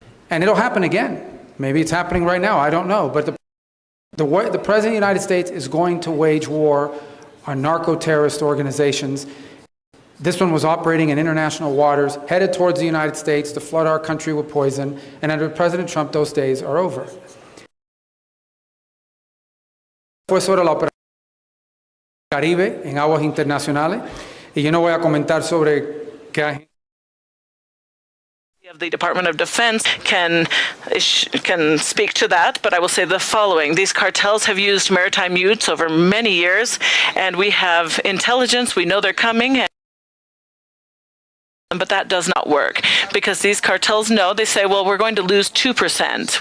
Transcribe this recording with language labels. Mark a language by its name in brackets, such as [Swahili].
[English] And it'll happen again. Maybe it's happening right now, I don't know. But the President of the United States is going to wage war on narco-terrorist organizations. This one was operating in international waters, headed towards the United States to flood our country with poison, and under President Trump, those days are over. [Spanish] Fue sobre la operación Caribe en aguas internacionales, y yo no voy a comentar sobre qué [English] of the Department of Defense can speak to that, but I will say the following. These cartels have used maritime utes over many years, and we have intelligence. We know they're coming. But that does not work, because these cartels know, they say, well, we're going to lose 2%.